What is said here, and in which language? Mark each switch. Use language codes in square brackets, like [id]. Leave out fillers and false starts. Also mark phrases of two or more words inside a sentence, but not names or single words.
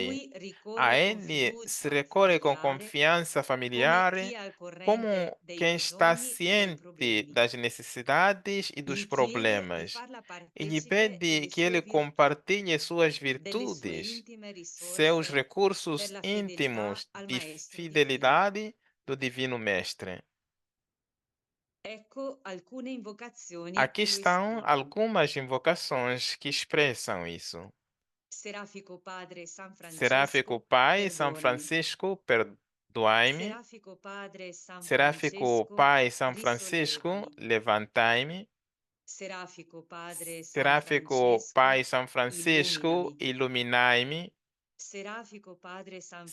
[it] lui A ricorre con [pt] ele se [it] fiducia [pt] recorre com [it] familiare [pt] confiança [it] come [pt] familiar, [it] chi è al [pt] como [it] corrente dei [pt] quem está [it] bisogni e dei [pt] ciente [it] problemi. [pt] das necessidades e dos [it] Gli chiede di [pt] problemas, [it] farla [pt] e lhe [it] partecipe [pt] pede [it] delle [pt] que [it] sue [pt] ele [it] virtù, [pt] compartilhe suas [it] delle sue [pt] virtudes, [it] intime [pt] seus [it] risorse per [pt] recursos [it] la fedeltà [pt] íntimos [it] al [pt] de [it] Maestro divino. [pt] fidelidade do Divino Mestre. [it] Ecco alcune invocazioni [pt] Aqui [it] che lo [pt] estão [it] esprimono. [pt] algumas invocações que expressam isso. [it] Serafico Padre San [pt] Seráfico [it] Francesco, [pt] Pai, São [it] perdonami. [pt] Francisco, perdoai-me. [it] Serafico Padre San [pt] Seráfico [it] Francesco, [pt] Pai, São Francisco, [it] risollevami. [pt] levantai-me. [it] Serafico Padre San [pt] Seráfico [it] Francesco, [pt] Pai, São Francisco, [it] illuminami. [pt] iluminai-me. [it] Serafico Padre San